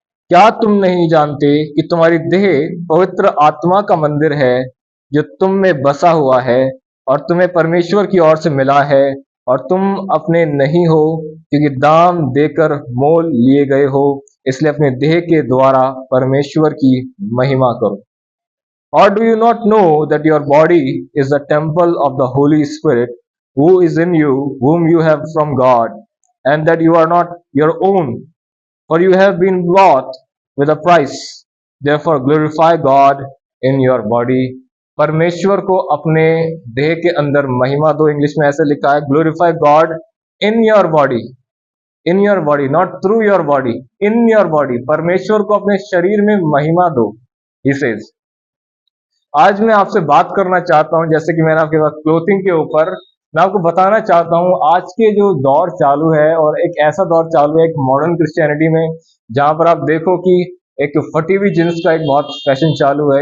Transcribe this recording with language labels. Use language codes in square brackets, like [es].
[hi] क्या तुम नहीं जानते कि तुम्हारी देह पवित्र आत्मा का मंदिर है जो तुम में बसा हुआ है और तुम्हें परमेश्वर की ओर से मिला है, और तुम अपने नहीं हो क्योंकि दाम देकर मोल लिए गए हो, इसलिए अपने देह के द्वारा परमेश्वर की महिमा करो। [en] Or do you not know that your body is the temple of the Holy Spirit who is in you, whom you have from God, and that you are not your own, for you have been bought with a price? Therefore glorify God in your body. [hi] परमेश्वर को अपने देह के अंदर महिमा दो। English में ऐसे लिखा है, [en] Glorify God in your body. In your body, not through your body, in your body. [hi] परमेश्वर को अपने शरीर में महिमा दो, [en] He says. [hi] आज मैं आपसे बात करना चाहता हूं, जैसे कि मैंने आपके पास क्लोथिंग के ऊपर, मैं आपको बताना चाहता हूं आज के जो दौर चालू है, और एक ऐसा दौर चालू है एक मॉडर्न क्रिश्चियनिटी में, जहां पर आप देखो कि एक फटी हुई जींस का एक बहुत फैशन चालू है।